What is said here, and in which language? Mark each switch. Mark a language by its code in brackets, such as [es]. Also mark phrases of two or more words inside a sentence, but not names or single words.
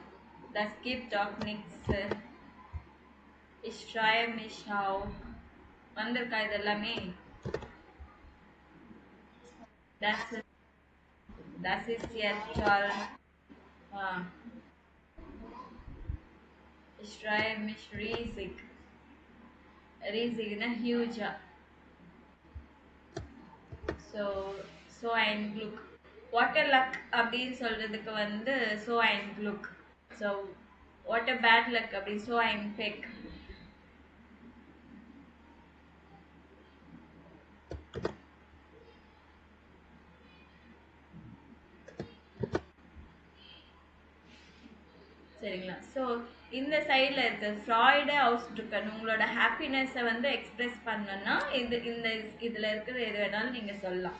[de] Das gibt doch nichts. Ich freue mich auf. [ta] வந்திருக்கா இதெல்லாமே? [de] Das ist jetzt toll. Ich freue mich riesig. Riesig, huge. So so ein Glück. [en] What a luck [ta] அப்படின்னு சொல்றதுக்கு வந்து [de] so ein Glück. [en] So what a bad luck அப்படி [de] so ein Pech. [ta] சரிங்களா? ஸோ இந்த சைடில் இருக்க [de] Freude ausdrücken [ta] உங்களோட ஹாப்பினஸை வந்து எக்ஸ்பிரஸ் பண்ணணும்னா இதில் இருக்கிற எது வேணாலும் நீங்கள் சொல்லலாம்.